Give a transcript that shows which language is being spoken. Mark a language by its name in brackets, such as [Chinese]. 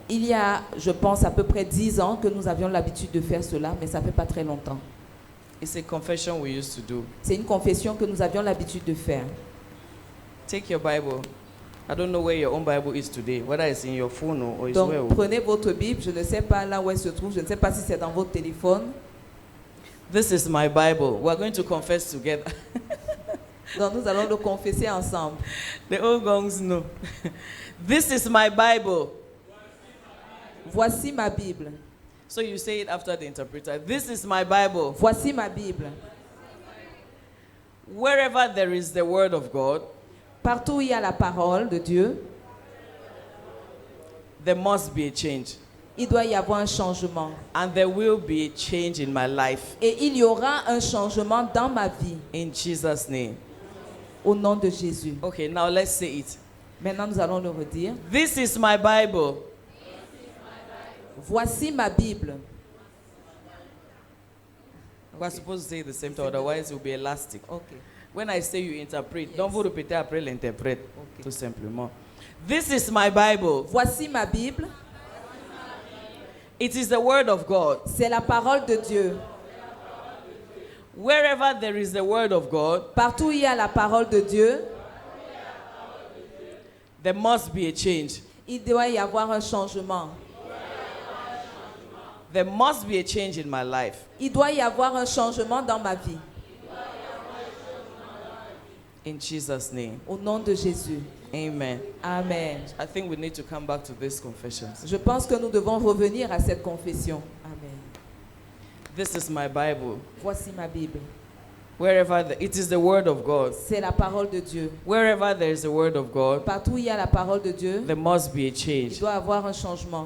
[French] Il y a, je pense, à peu près 10 ans que nous avions l'habitude de faire cela, mais ça fait pas très longtemps. [English] It's a confession we used to do. [French] C'est une confession que nous avions l'habitude de faire. [English] Take your Bible. I don't know where your own Bible is today, whether it's in your phone or it's [French] Donc, [English] where. [French] prenez votre Bible. Je ne sais pas là où elle se trouve. Je ne sais pas si c'est dans votre téléphone. [English] This is my Bible. We're going to confess together. [French] Donc, nous allons le confesser ensemble. [English] The old gongs know. This is my Bible. [French] Voici ma Bible. [English] So you say it after the interpreter. This is my Bible. [French] Voici ma Bible. [English] Wherever there is the word of God, [French] Partout où il y a la parole de Dieu, [English] there must be a change. [French] il doit y avoir un changement. [English] And there will be a change in my life. [French] Et il y aura un changement dans ma vie. [English] In Jesus' name. [French] Au nom de Jésus. [English] Okay, now let's say it. [French] Maintenant, nous allons le redire. [English] This is my Bible. [French] Voici ma Bible. [English] We're supposed to say the same thing, otherwise it will be elastic. Okay. When I say you interpret, don't [French] vous répéter après l'interprète, [English] Okay. [French] tout simplement. [English] This is my Bible. [French] Voici ma Bible. [English] It is the word of God. [French] C'est la parole de Dieu. [English] Wherever there is the word of God, [French] Partout où il y a la parole de Dieu, [English] there must be a change. [French] il doit y avoir un changement. [English] There must be a change in my life. [French] Il doit y avoir un changement dans ma vie. [English] In Jesus' name. [French] Au nom de Jésus. Amen. Amen. [English] I think we need to come back to these confessions. [French] Je pense que nous devons revenir à cette confession. [English] Amen. This is my Bible. [French] Voici ma Bible. [English] Wherever it is the word of God. [French] C'est la parole de Dieu. [English] Wherever there is the word of God, [French] Partout où il y a la parole de Dieu, [English] there must be a [French] il [English] change. [French] doit y avoir un changement.